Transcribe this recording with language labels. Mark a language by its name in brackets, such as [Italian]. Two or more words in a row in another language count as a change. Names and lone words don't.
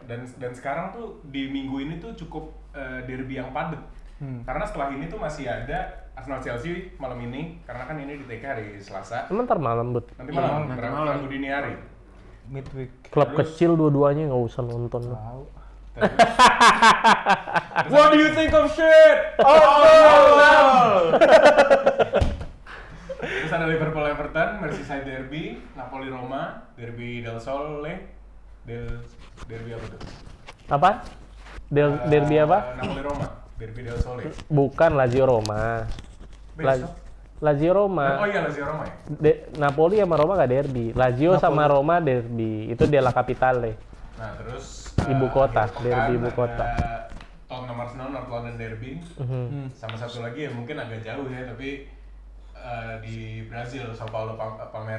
[Indonesian] Dan sekarang tuh di minggu ini tuh cukup derby yang padat. Karena setelah ini tuh masih ada Arsenal Chelsea malam ini, karena kan ini di TK hari Selasa. Emang ntar malam but. Nanti malam, Rabu dini hari. Midweek. Klub kecil dua-duanya nggak usah nonton lah. [English] What do you think of shit? [Indonesian] Terus ada Liverpool Everton, Merseyside Derby, Napoli Roma, Derby del Sole, Derby apa tuh? Apa? Derby apa? Napoli Roma, Derby del Sole. Bukan Lazio Roma. Besok. Lazio Roma. Oh iya Lazio Roma ya. Napoli sama Roma gak derby. Lazio sama Roma derby. Itu Della Capitale. Nah terus Ibu kota, akhir derby pekan ibu kota. ada Tottenham Arsenal, North London Derby. Sama satu lagi ya mungkin agak jauh ya tapi di Brazil, Sao Paulo Palmeiras.